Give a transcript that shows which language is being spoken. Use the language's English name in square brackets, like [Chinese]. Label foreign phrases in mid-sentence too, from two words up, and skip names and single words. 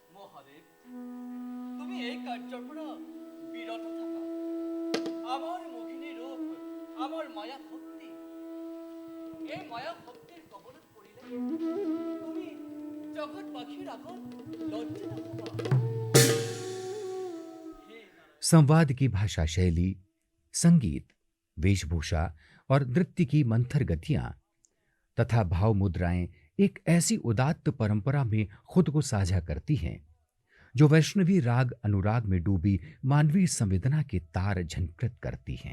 [Assamese] মহাদেৱ তুমি এই কাৰ্যৰ পৰা বিৰত থাকা আমাৰ মোহিনী ৰূপ আমাৰ মায়া শক্তি এই মায়া শক্তিৰ কবলত পৰিলে তুমি জগতবাসীৰ আগত লজ্জিত হ'বা [Hindi] संवाद की भाषा शैली, संगीत, वेशभूषा और नृत्य की मंथर गतियां तथा भाव मुद्राएं एक ऐसी उदात्त परंपरा में खुद को साझा करती हैं जो वैष्णवी राग अनुराग में डूबी मानवीय संवेदना के तार झनकृत करती हैं।